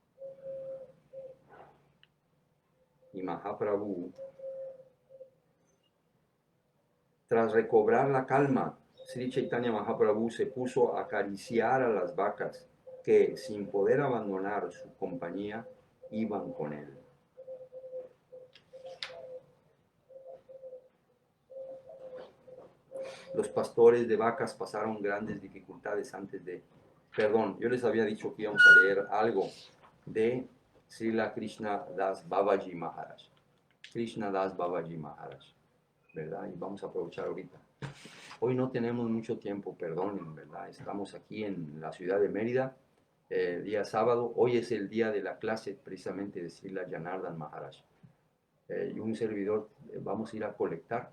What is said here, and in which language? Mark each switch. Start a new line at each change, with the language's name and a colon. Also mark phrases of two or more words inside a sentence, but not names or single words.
Spanish: Y Mahaprabhu, tras recobrar la calma, Sri Chaitanya Mahaprabhu se puso a acariciar a las vacas que, sin poder abandonar su compañía, iban con él. Los pastores de vacas pasaron grandes dificultades antes de... Perdón, yo les había dicho que íbamos a leer algo de Srila Krishna Das Babaji Maharaj. Krishna Das Babaji Maharaj, ¿verdad? Y vamos a aprovechar ahorita. Hoy no tenemos mucho tiempo, perdonen, ¿verdad? Estamos aquí en la ciudad de Mérida, día sábado. Hoy es el día de la clase precisamente de Srila Janardhan Maharaj. Y un servidor vamos a ir a colectar.